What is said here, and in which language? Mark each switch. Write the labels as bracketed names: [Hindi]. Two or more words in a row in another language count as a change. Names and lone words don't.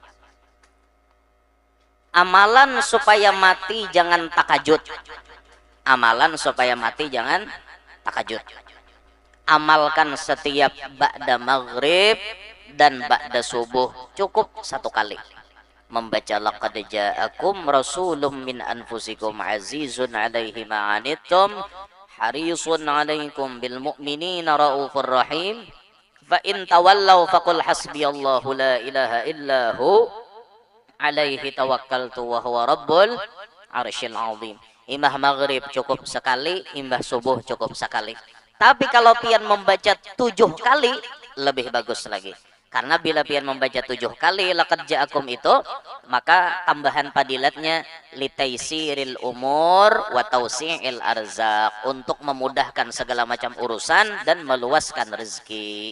[Banjar] Amalan supaya mati jangan takajud. Amalan supaya mati jangan takajud. [Indonesian] Amalkan setiap ba'da maghrib dan ba'da subuh cukup 1 kali membaca [Arabic] لقد جاءكم رسول من أنفسكم عزيز عليه ما عنتم حريص عليكم بالمؤمنين رءوف رحيم فإن تولوا فقل حسبي الله لا إله إلا هو عليه توكلت وهو رب العرش العظيم. [Banjar] Imbah maghrib cukup sekali, imbah subuh cukup sekali. Tapi kalau pian membaca 7 kali lebih bagus lagi. Karena bila pian membaca 7 kali [Arabic] لقد جاءكم [Banjar] itu, maka tambahan padilatnya [Arabic] لتيسير الأمور وتوسيع الأرزاق, [Indonesian] untuk memudahkan segala macam urusan dan meluaskan rezeki.